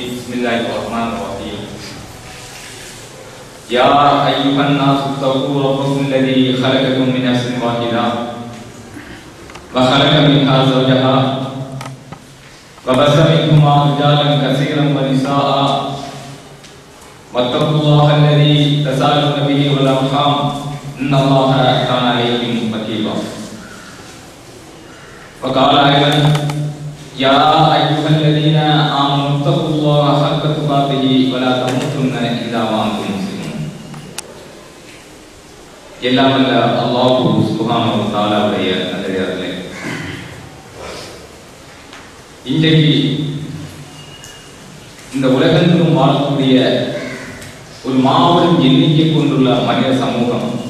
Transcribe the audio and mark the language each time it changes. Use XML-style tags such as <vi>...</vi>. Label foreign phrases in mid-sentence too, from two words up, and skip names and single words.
<ar>بسم الله الرحمن الرحيم يا أيها الناس اتقوا ربكم الذي خلقكم من نفس واحدة وخلق منها زوجها وبث منهما رجالا كثيرا ونساء واتقوا الله الذي تساءلون به والأرحام إن الله كان عليكم رقيبا. وقال أيضا يا أيها الذين آمنوا اتقوا الله حق تقاته ولا تموتن إلا وأنتم مسلمون.</ar> <ta>எல்லாம் அல்ல அல்லாஹ்</ta> <ar>سبحانه وتعالى</ar> <ta>நல்லடியார்களே, இன்றைக்கு இந்த உலகெங்கும் வாழக்கூடிய ஒரு மாபெரும் எண்ணிக்கை கொண்டுள்ள மனித சமூகம்,</ta>